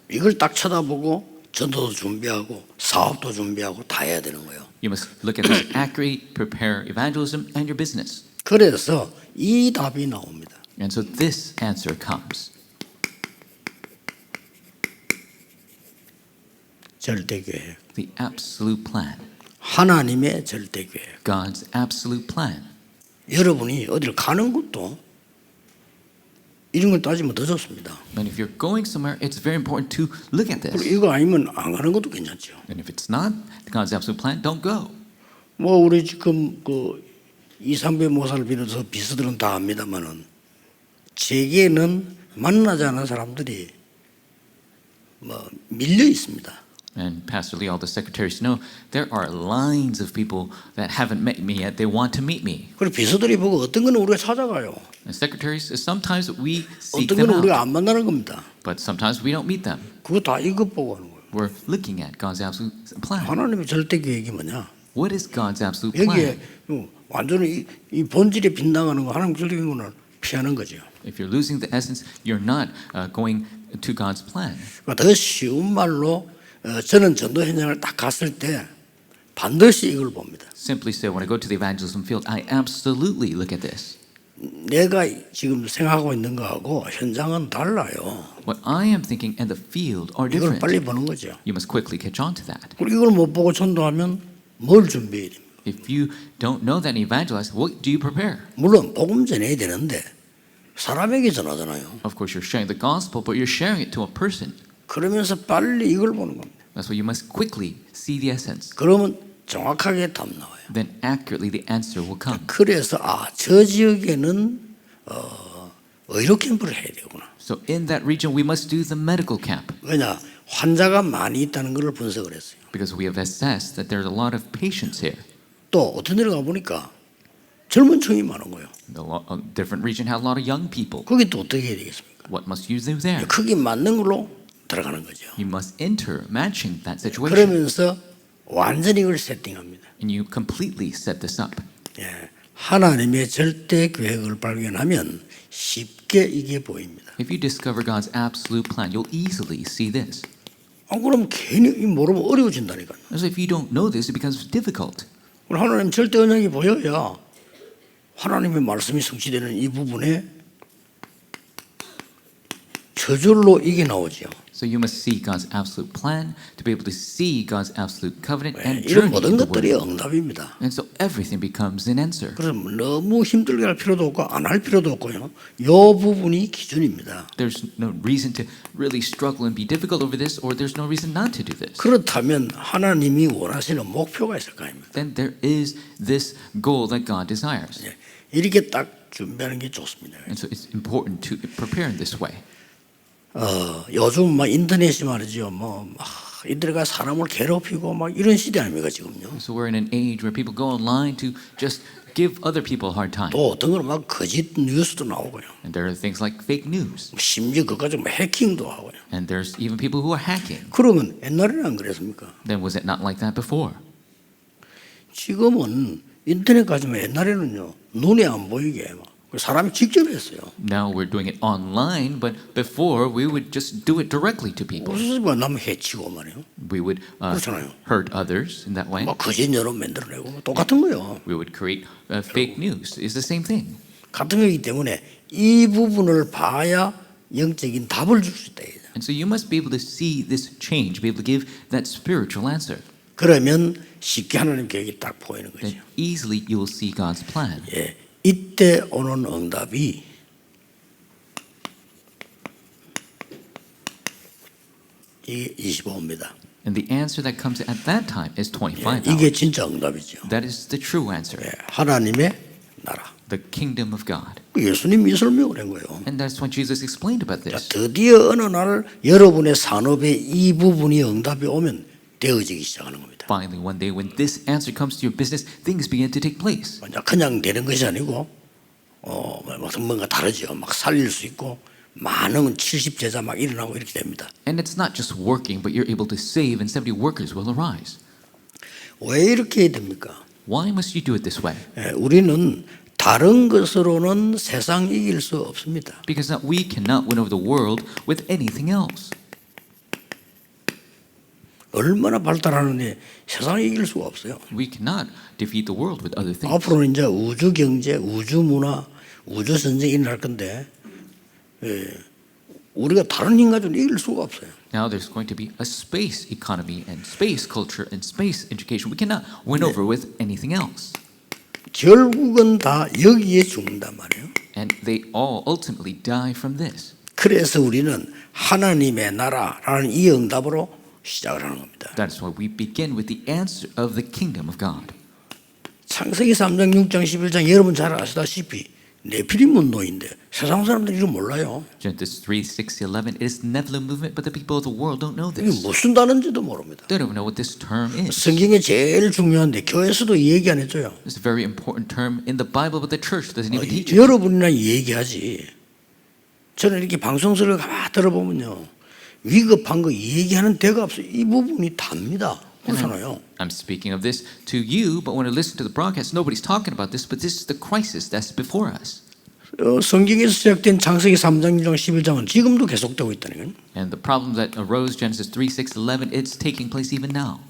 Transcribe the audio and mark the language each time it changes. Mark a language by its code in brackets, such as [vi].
[ko] 이걸 딱 쳐다보고 전도도 준비하고 사업도 준비하고 다 해야 되는 거예요. [en] You must look at this accurately, prepare evangelism and your business. [ko] 그래서 이 답이 나옵니다. [en] And so this answer comes. [ko] 절대계획. [en] The absolute plan. [ko] 하나님의 절대계획. [en] God's absolute plan. [ko] 여러분이 어디를 가는 것도 이런 걸 따지면 더 좋습니다. [en] And if you're going somewhere, it's very important to look at [ko] 그리고 [en] this. [ko] 이거 아니면 안 가는 것도 괜찮죠. [en] And if it's not God's absolute plan, don't go. [ko] 뭐 우리 지금 그 이상배 모사를 비롯해서 비서들은 다 압니다만은 제게는 만나지 않은 사람들이 뭐 밀려 있습니다. [en] And Pastor Lee, all the secretaries know there are lines of people that haven't met me yet. They want to meet me. [ko] 그리고 비서들이 보고 어떤 거는 우리가 찾아가요. [en] And secretaries, sometimes we seek [ko] 어떤 [en] them [ko] 거는 우리가 [en] out, [ko] 안 만나는 겁니다. [en] but sometimes we don't meet them. [ko] 그거 다 이것 보고 하는 거예요. [en] We're looking at God's absolute plan. [ko] 하나님의 절대 계획이 뭐냐? [en] What is God's absolute [ko] 여기에 [en] plan? [ko] 완전히 이 본질에 빗나가는 거 하나님 절대 계획은 피하는 거죠. [en] If you're losing the essence, you're not going to God's plan. [ko] 그러니까 더 쉬운 말로 저는 전도 현장을 딱 갔을 때 반드시 이걸 봅니다. [en] Simply say, when I go to the evangelism field, I absolutely look at this. [ko] 내가 지금 생각하고 있는 거하고 현장은 달라요. [en] What I am thinking and the field are [ko] 이걸 빨리 보는 거죠. [en] You must quickly catch on to that. [ko] 그리고 이걸 못 보고 전도하면 뭘 준비해야 됩니까? [en] If you don't know that and evangelize, what do you prepare? [ko] 물론 복음 전해야 되는데 사람에게 전하잖아요. [en] Of course, you're sharing the gospel, but you're sharing it to a person. [ko] 그러면서 빨리 이걸 보는 겁니다. [en] That's why you must quickly see the essence. [ko] 그러면 정확하게 답 나와요. [en] Then accurately the answer will come. [ko] 그래서 저 지역에는 의료 캠프를 해야 되구나. [en] So in that region, we must do the medical camp [ko] 왜냐? 환자가 많이 있다는 것을 분석을 했어요. [en] because we have assessed that there's a lot of patients here. [ko] 또 어떤 데를 가보니까 젊은 층이 많은 거예요. [en] The different region has a lot of young people. [ko] 거기 또 어떻게 해야 되겠습니까? [en] What must you do there? [ko] 크기 맞는 걸로 들어가는 거죠. [en] You must enter matching that situation. [ko] 그러면서 완전히 이걸 세팅합니다. [en] And you completely set this up. [ko] 예, 하나님의 절대 계획을 발견하면 쉽게 이게 보입니다. [en] If you discover God's absolute plan, you'll easily see this. [ko] 그럼 괜히 모르면 어려워진다니까요. [en] So if you don't know this, it becomes difficult. [ko] 하나님 절대 언약이 보여야 하나님의 말씀이 성취되는 이 부분에 저절로 이게 나오죠. [en] So you must see God's absolute plan to be able to see God's absolute covenant and [ko] 이런 [en] journey [ko] 모든 [en] in the [ko] 것들이 [en] Word. [ko] 응답입니다. [en] And so everything becomes an answer. [ko] 그래서 너무 힘들게 할 필요도 없고 안 할 필요도 없고요. 이 부분이 기준입니다. [en] There's no reason to really struggle and be difficult over this, or there's no reason not to do this. [ko] 그렇다면 하나님이 원하시는 목표가 있을 거 아닙니까? [en] Then there is this goal that God desires. [ko] 이렇게 딱 준비하는 게 좋습니다. [en] And so it's important to prepare in this way. [ko] 요즘 막 인터넷이 말이죠. 인터넷가 사람을 괴롭히고 막 이런 시대 아닙니까 지금요? [en] So we're in an age where people go online to just give other people a hard time. [ko] 또 어떤 거는 막 거짓 뉴스도 나오고요. [en] And there are things like fake news. [ko] 심지어 그까지 막 해킹도 하고요. [en] And there's even people who are hacking. [ko] 그러면 옛날에는 안 그랬습니까? [en] Then was it not like that before? [ko] 지금은 인터넷 가지면 옛날에는요 눈에 안 보이게 막 사람이 직접 했어요. [en] Now we're doing it online, but before we would just do it directly to people. [ko] 무슨 남 해치고 말이요. [en] We would [ko] 그렇잖아요. [en] hurt others in that way. [ko] 막 거짓 여론 만들어내고 똑같은 거요. [en] We would create fake news. It's the same thing. [ko] 같은 거이기 때문에 이 부분을 봐야 영적인 답을 줄 수 있다. [en] And so you must be able to see this change, be able to give that spiritual answer. [ko] 그러면 쉽게 하나님 계획이 딱 보이는 거죠. [en] Then easily you will see God's plan. [ko] 예, 이때 오는 응답이 이게 25입니다. [en] And the answer that comes at that time is 25 [ko] 이게 진짜 응답이죠. [en] That is the true answer. [ko] 예, 하나님의 나라. [en] The kingdom of God. [ko] 예수님이 설명을 한 거예요. [en] And that's when Jesus explained about [ko] 자, [en] this. [ko] 드디어 어느 날 여러분의 산업에 이 부분이 응답이 오면 되어지기 시작하는 겁니다. [en] Finally, one day when this answer comes to your business, things begin to take place. [ko] 그냥 되는 것이 아니고 뭔가 다르죠. 막 살릴 수 있고 많은 70제자 막 일어나고 이렇게 됩니다. [en] And it's not just working, but you're able to save and 70 workers will arise. [ko] 왜 이렇게 해야 됩니까? [en] Why must you do it this way? [ko] 예, 우리는 다른 것으로는 세상 이길 수 없습니다. [en] Because we cannot win over the world with anything else. [ko] 얼마나 발달하는데 세상을 이길 수가 없어요. [en] We cannot defeat the world with other things. [ko] 앞으로는 이제 우주 경제, 우주 문화, 우주 전쟁이 일어날 건데 우리가 다른 인간들은 이길 수가 없어요. [en] Now there's going to be a space economy and space culture and space education. We cannot win over with anything else. [ko] 결국은 다 여기에 죽는단 말이에요. [en] And they all ultimately die from this. [ko] 그래서 우리는 하나님의 나라라는 이 응답으로 시작을 하는 겁니다. [en] That's why we begin with the answer of the kingdom of God. [ko] 창세기 3장, 6장, 11장 여러분 잘 아시다시피 네피림 운동인데 세상 사람들이 이거 몰라요. [en] Genesis 3, 6, 11. It is the Nephilim movement, but the people of the world don't know [ko] 이게 [en] this. [ko] 무슨 단어인지도 모릅니다. [en] They don't know what this term is. [ko] 성경에 제일 중요한데 교회에서도 이 얘기 안 해줘요. [en] It's a very important term in the Bible, but the church doesn't even teach it. [ko] 여러분이나 얘기하지. 저는 이렇게 방송서를 가만히 들어보면요. 위급한 거 얘기하는 데가 없어요. 이 부분이 답니다. 그렇잖아요. [en] I'm speaking of this to you, but when I listen to the broadcast, nobody's talking about this, but this is the crisis that's before us. [ko] 성경에서 시작된 창세기 3장, 6장, 11장은 지금도 계속되고 있다는 거예요. [en] And the problem that arose, Genesis 3, 6, 11, it's taking place even now.